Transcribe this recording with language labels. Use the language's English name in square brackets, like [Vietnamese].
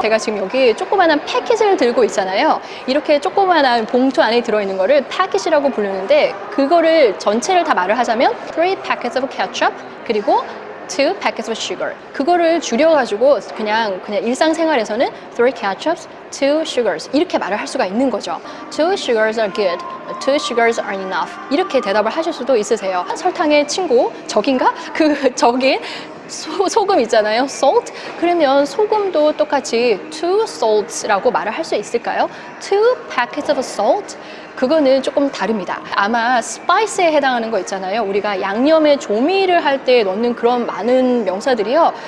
[Korean] 제가 지금 여기 조그만한 패킷을 들고 있잖아요. 이렇게 조그만한 봉투 안에 들어있는 거를 패킷이라고 부르는데 그거를 전체를 다 말을 하자면 [English] 3 packets of ketchup [Korean] 그리고 [English] 2 packets of sugar [Korean] 그거를 줄여가지고 그냥 일상생활에서는 [English] 3 ketchups, 2 sugars [Korean] 이렇게 말을 할 수가 있는 거죠. [English] 2 sugars are good, 2 sugars are enough [Korean] 이렇게 대답을 하실 수도 있으세요. 설탕의 친구, 적인가? 그 적인 소금 있잖아요. salt. 그러면 소금도 똑같이 2 salts라고 말을 할 수 있을까요? [English] 2 packets of salt. [Korean] 그거는 조금 다릅니다. 아마 spice에 해당하는 거 있잖아요. 우리가 양념에 조미를 할 때 넣는 그런 많은 명사들이요.